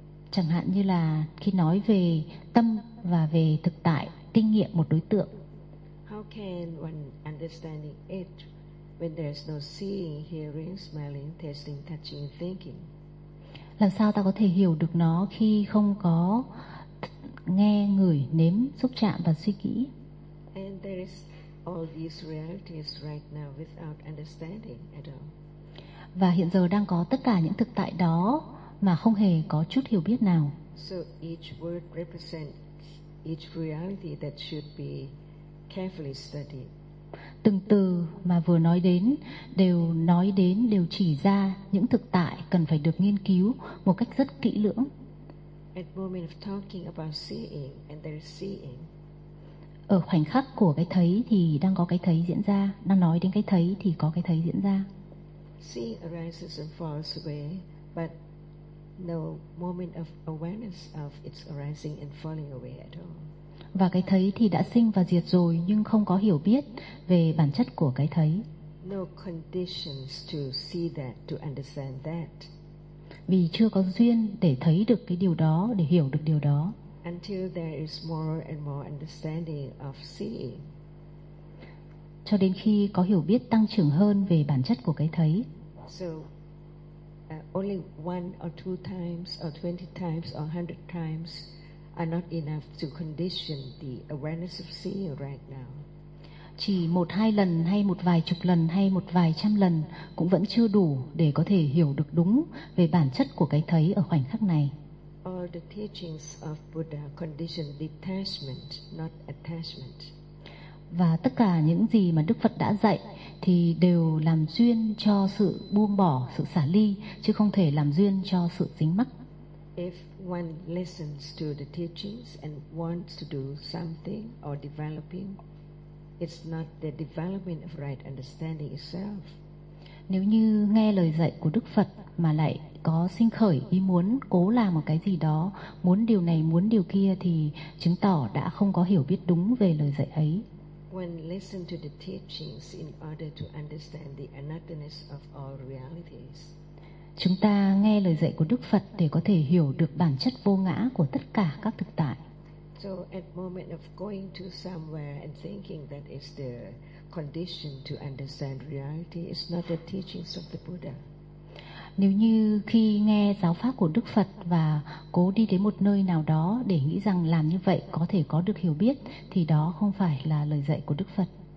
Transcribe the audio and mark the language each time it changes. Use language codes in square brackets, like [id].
[vi] Chẳng hạn như là khi nói về tâm và về thực tại kinh nghiệm một đối tượng. [en] How can one understand it when there's no seeing, hearing, smelling, tasting, touching, thinking? [vi] Làm sao ta có thể hiểu được nó khi không có nghe, ngửi, nếm, xúc chạm và suy nghĩ? [en] And there is all these realities right now without understanding at all. [vi] Và hiện giờ đang có tất cả những thực tại đó mà không hề có chút hiểu biết nào. [en] So each word represents each reality that should be carefully studied. [vi] Từng từ mà vừa nói đến đều nói đến, đều chỉ ra những thực tại cần phải được nghiên cứu một cách rất kỹ lưỡng. [en] At moment of talking about seeing and there is seeing. [vi] Ở khoảnh khắc của cái thấy thì đang có cái thấy diễn ra, đang nói đến cái thấy thì có cái thấy diễn ra. [en] Seeing arises and falls away, but no moment of awareness of its arising and falling away at all. [vi] Và cái thấy thì đã sinh và diệt rồi, nhưng không có hiểu biết về bản chất của cái thấy. [en] No conditions to see that, to understand that. [vi] Vì chưa có duyên để thấy được cái điều đó, để hiểu được điều đó. [en] Until there is more and more understanding of seeing. [vi] Cho đến khi có hiểu biết tăng trưởng hơn về bản chất của cái thấy. [en] So only one or two times or 20 times or 100 times are not enough to condition the awareness of seeing right now. [vi] Chỉ một hai lần hay một vài chục lần hay một vài trăm lần cũng vẫn chưa đủ để có thể hiểu được đúng về bản chất của cái thấy ở khoảnh khắc này. [en] All all the teachings of Buddha condition detachment, not attachment. [vi] Và tất cả những gì mà Đức Phật đã dạy thì đều làm duyên cho sự buông bỏ, sự xả ly, chứ không thể làm duyên cho sự dính mắc. [en] If one listens to the teachings and wants to do something or developing, it's not the development of right understanding itself. [vi] Nếu như nghe lời dạy của Đức Phật mà lại có sinh khởi ý muốn cố làm một cái gì đó, muốn điều này, muốn điều kia thì chứng tỏ đã không có hiểu biết đúng về lời dạy ấy. [en] When listen to the teachings in order to understand the anatomy of all realities. [vi] Chúng ta nghe lời dạy của Đức Phật để có thể hiểu được bản chất vô ngã của tất cả các thực tại. [en] So at moment of going to somewhere and thinking that is the condition to understand reality, it's not the teachings of the Buddha. [vi] Nếu như khi nghe giáo pháp của Đức Phật và cố đi đến một nơi nào đó để nghĩ rằng làm như vậy có thể có được hiểu biết, thì đó không phải là lời dạy của Đức Phật.